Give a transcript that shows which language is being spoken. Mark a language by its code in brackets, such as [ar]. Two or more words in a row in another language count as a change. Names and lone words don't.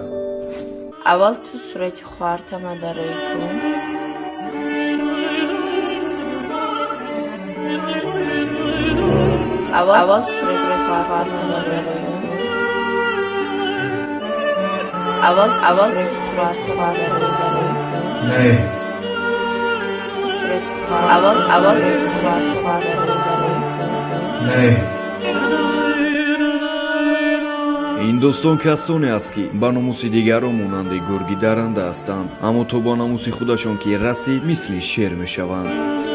[fa] اول تو صورت خواهرتم دارای کن اول صورت خواهرتم دارای کن اول صورت خواهرتم کن نه اول صورت خواهرتم کن نه [tg] ин достон касоне аст ки ба номуси дигарон монанди гурги даранда ҳастанд аммо то ба номуси худашон ки расид мисли шер мешаванд